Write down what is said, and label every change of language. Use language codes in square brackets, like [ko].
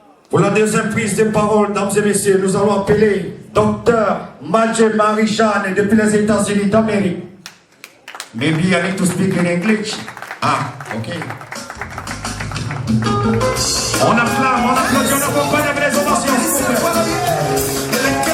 [fr] Pour la deuxième prise de parole, mesdames et messieurs, nous allons appeler Dr. Madje Marie-Jeanne depuis les États-Unis d'Amérique. [en] Maybe I need to speak in English. Ah, ok. [fr] On acclame, on applaudit, on accompagne avec les ovations, s'il vous plaît.